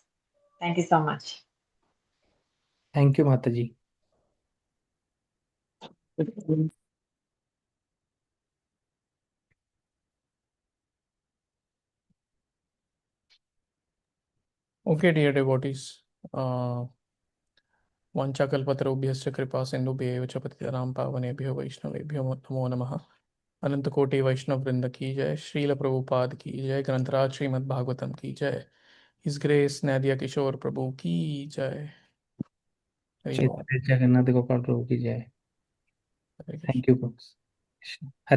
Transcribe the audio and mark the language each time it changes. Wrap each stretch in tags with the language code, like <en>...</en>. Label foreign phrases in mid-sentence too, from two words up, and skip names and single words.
<en>Thank you so much. Thank you, Mataji. Okay, dear devotees.</en> <sa>वाञ्छाकल्पतरुभ्यश्च कृपा सिन्धुभ्येव च पतितानां पावनेभ्यो वैष्णवेभ्यो नमो नमः।</sa> <hi>अनंत कोटि वैष्णव वृंद की जय। श्रील प्रभुपाद की जय। ग्रंथराज श्रीमद् भागवतम की जय।</hi> <en>His Grace</en> <hi>नदिया किशोर प्रभु की जय। हरि ओम। जगन्नाथ गोपाल प्रभु की जय। हरे कृष्ण।</hi> <en>Thank you, folks. Hare</en>